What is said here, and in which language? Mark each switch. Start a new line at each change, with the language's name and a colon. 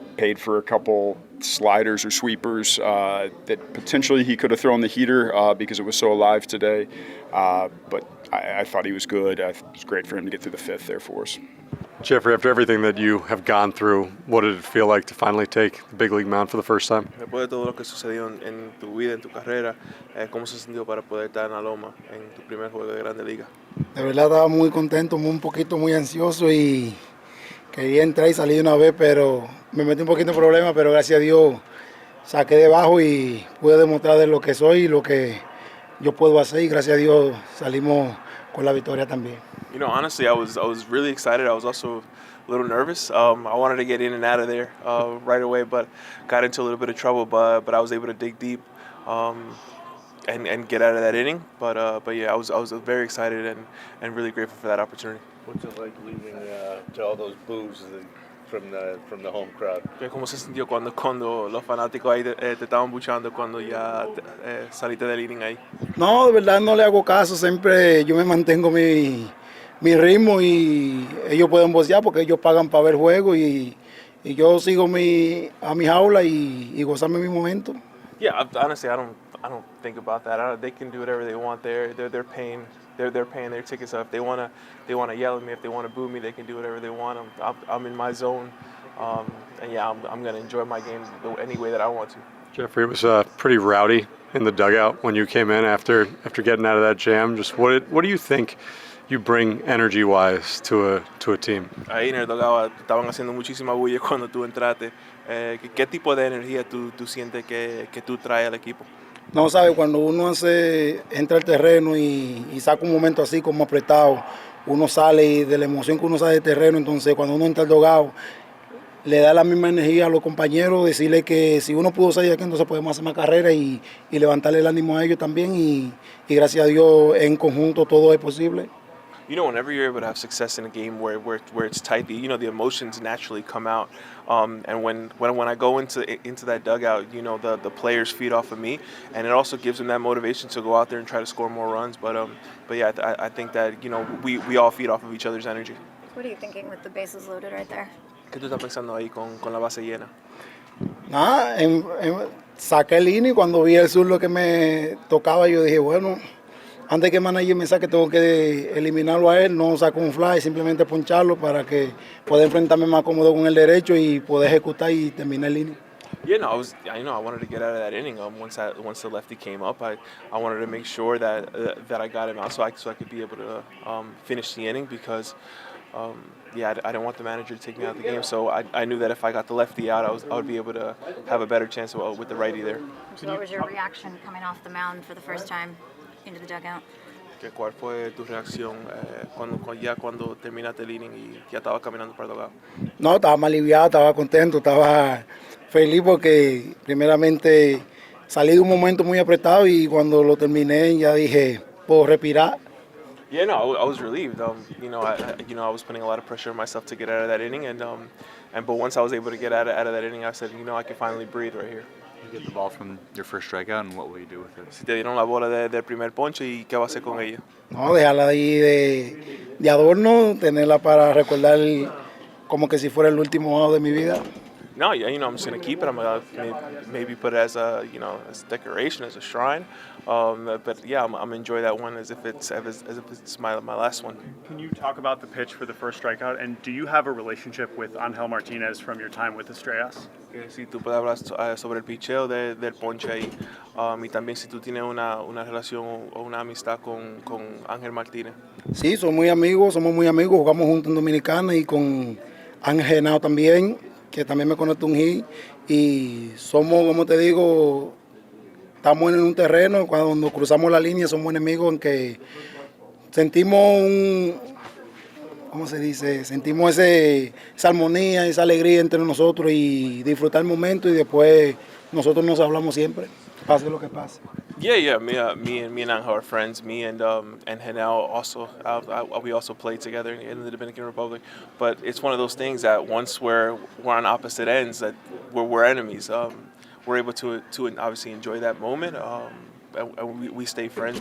English: Paid for a couple sliders or sweepers that potentially he could have thrown the heater because it was so alive today. But I thought he was good. It was great for him to get through the fifth there for us. Jefry, after everything that you have gone through, what did it feel like to finally take the big league mound for the first time?
Spanish: Después de todo lo que sucedió en tu vida, en tu carrera, ¿cómo se sintió para poder estar en la loma en tu primer juego de Grande Liga? De verdad estaba muy contento, un poquito muy ansioso y quería entrar y salir de una vez, pero me metí un poquito en problemas, pero gracias a Dios saqué debajo y pude demostrar de lo que soy y lo que yo puedo hacer, y gracias a Dios salimos con la victoria también.
English: Honestly, I was really excited. I was also a little nervous. I wanted to get in and out of there right away, but got into a little bit of trouble. But I was able to dig deep and get out of that inning. But yeah, I was very excited and really grateful for that opportunity. What's it like leaving to all those boos from the home crowd?
Spanish: ¿Cómo se sintió cuando los fanáticos ahí te estaban buchando cuando ya saliste del inning ahí? No, de verdad no le hago caso. Siempre yo me mantengo mi ritmo y ellos pueden vocear porque ellos pagan para ver juego y yo sigo a mi jaula y gozarme mi momento.
English: Yeah, honestly, I don't think about that. They can do whatever they want there. They're paying their tickets up. If they wanna yell at me, if they wanna boo me, they can do whatever they want. I'm in my zone, and yeah, I'm gonna enjoy my game any way that I want to. Jefry, it was pretty rowdy in the dugout when you came in after getting out of that jam. Just what do you think you bring energy-wise to a team?
Spanish: Ahí en el dugout estaban haciendo muchísima bulla cuando tú entraste. ¿Qué tipo de energía tú sientes que tú traes al equipo? No, sabe, cuando uno entra al terreno y saca un momento así como apretado, uno sale y de la emoción que uno sale del terreno, entonces cuando uno entra al dugout, le da la misma energía a los compañeros, decirle que si uno pudo salir de aquí, entonces podemos hacer más carrera y levantarle el ánimo a ellos también, y gracias a Dios en conjunto todo es posible.
English: Whenever you're able to have success in a game where it's tight, the emotions naturally come out. And when I go into that dugout, the players feed off of me, and it also gives them that motivation to go out there and try to score more runs. But yeah, I think that we all feed off of each other's energy. What are you thinking with the bases loaded right there?
Spanish: ¿Qué tú estás pensando ahí con la base llena? Nada, saqué el inning, cuando vi el zurdo que me tocaba, yo dije, bueno, antes que el manager me saque, tengo que eliminarlo a él, no saco un fly, simplemente poncharlo para que pueda enfrentarme más cómodo con el derecho y poder ejecutar y terminar el inning.
English: Yeah, no, I wanted to get out of that inning. Once the lefty came up, I wanted to make sure that I got him out so I could be able to finish the inning because, I didn't want the manager to take me out of the game. So I knew that if I got the lefty out, I would be able to have a better chance with the righty there. So what was your reaction coming off the mound for the first time into the dugout?
Spanish: ¿Cuál fue tu reacción cuando terminaste el inning y ya estaba caminando para el dugout? No, estaba más aliviado, estaba contento, estaba feliz porque primeramente salí de un momento muy apretado y cuando lo terminé ya dije, puedo respirar.
English: Yeah, no, I was relieved. I was putting a lot of pressure on myself to get out of that inning, but once I was able to get out of that inning, I said, I can finally breathe right here. You get the ball from your first strikeout, and what will you do with it?
Spanish: Si te dieron la bola del primer ponche, ¿y qué vas a hacer con ella? No, dejarla ahí de adorno, tenerla para recordar como que si fuera el último out de mi vida.
English: No, I'm just gonna keep it. I'm gonna maybe put it as a decoration, as a shrine. But yeah, I'm enjoy that one as if it's my last one. Can you talk about the pitch for the first strikeout? And do you have a relationship with Angel Martinez from your time with Estrellas?
Spanish: Si tú puedes hablar sobre el picheo del ponche ahí, y también si tú tienes una relación o una amistad con Ángel Martínez. Sí, somos muy amigos, jugamos juntos en Dominicana y con Ángel Henao también, que también me conectó un hit, y somos, como te digo, estamos en un terreno, cuando cruzamos la línea somos enemigos en que sentimos ¿cómo se dice? Sentimos esa armonía, esa alegría entre nosotros y disfrutar el momento y después nosotros nos hablamos siempre, pase lo que pase.
English: Yeah. Me and Angel are friends. Me and Henao also, we also played together in the Dominican Republic. But it's one of those things that once we're on opposite ends, that we're enemies. We're able to obviously enjoy that moment. And we stay friends.